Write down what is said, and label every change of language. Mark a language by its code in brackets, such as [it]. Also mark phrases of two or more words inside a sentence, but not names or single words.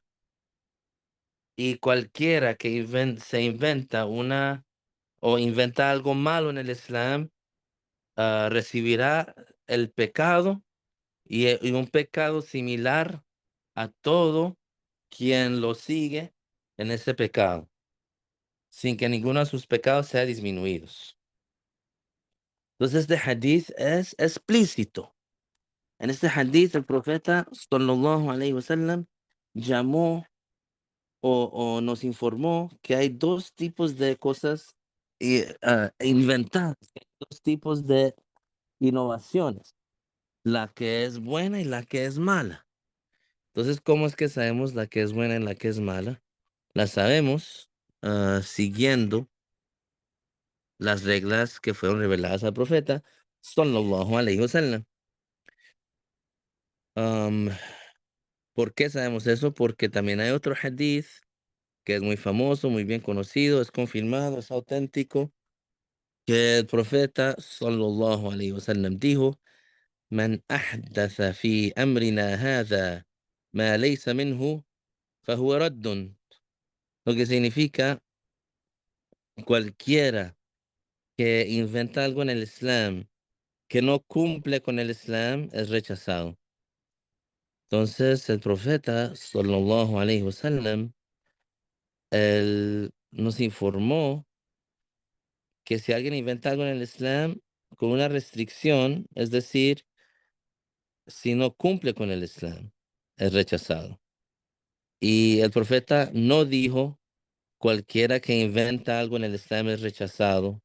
[es] Y cualquiera que se inventa una o inventa algo malo en el Islam, recibirá el pecado y un pecado similar a todo quien lo sigue en ese pecado, sin que ninguno de sus pecados sea disminuidos. Entonces, este hadith es explícito. En este hadith, el profeta, [ar] صلى الله عليه وسلم, [es] llamó o nos informó que hay dos tipos de cosas inventadas, que hay dos tipos de innovaciones, la que es buena y la que es mala. Entonces, ¿cómo es que sabemos la que es buena y la que es mala? La sabemos siguiendo las reglas que fueron reveladas al profeta, [ar] صلى الله عليه وسلم. Am, [es] ¿Por qué sabemos eso? Porque también hay otro hadith que es muy famoso, muy bien conocido, es confirmado, es auténtico, que el profeta [ar] صلى الله عليه وسلم [es] dijo: [ar] "من أحدث في أمرنا هذا ما ليس منه فهو رد", [es] lo que significa cualquiera que inventa algo en el Islam que no cumple con el Islam es rechazado. Entonces el profeta [ar] صلى الله عليه وسلم [es] él nos informó que si alguien inventa algo en el Islam con una restricción, es decir, si no cumple con el Islam, es rechazado. Y el profeta no dijo cualquiera que inventa algo en el Islam es rechazado.